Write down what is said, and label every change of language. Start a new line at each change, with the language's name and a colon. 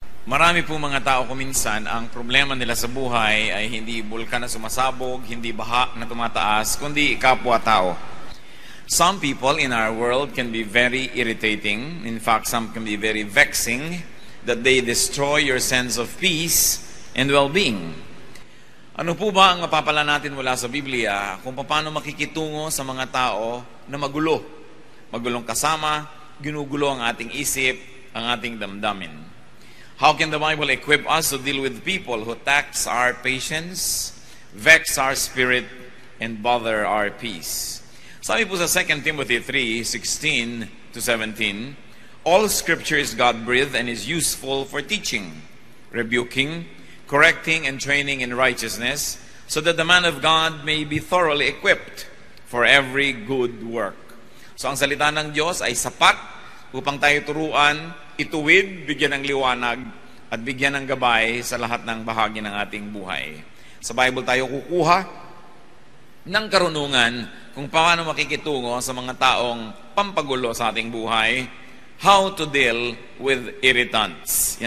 Filipino: Marami po mga tao kuminsan, ang problema nila sa buhay ay hindi bulkan na sumasabog, hindi baha na tumataas, kundi kapwa-tao.
English: Some people in our world can be very irritating. In fact, some can be very vexing that they destroy your sense of peace and well-being.
Filipino: Ano po ba ang mapapala natin mula sa Biblia kung paano makikitungo sa mga tao na magulo? Magulong kasama, ginugulo ang ating isip, ang ating damdamin.
English: How can the Bible equip us to deal with people who tax our patience, vex our spirit, and bother our peace?
Filipino: Sabi po sa
English: 2 Timothy 3:16 to 17, all Scripture is God-breathed and is useful for teaching, rebuking, correcting, and training in righteousness, so that the man of God may be thoroughly equipped for every good work.
Filipino: So ang salita ng Diyos ay sapat upang tayo turuan, ituwid, bigyan ng liwanag, at bigyan ng gabay sa lahat ng bahagi ng ating buhay. Sa Bible tayo kukuha ng karunungan kung paano makikitungo sa mga taong pampagulo sa ating buhay,
English: how to deal with irritants.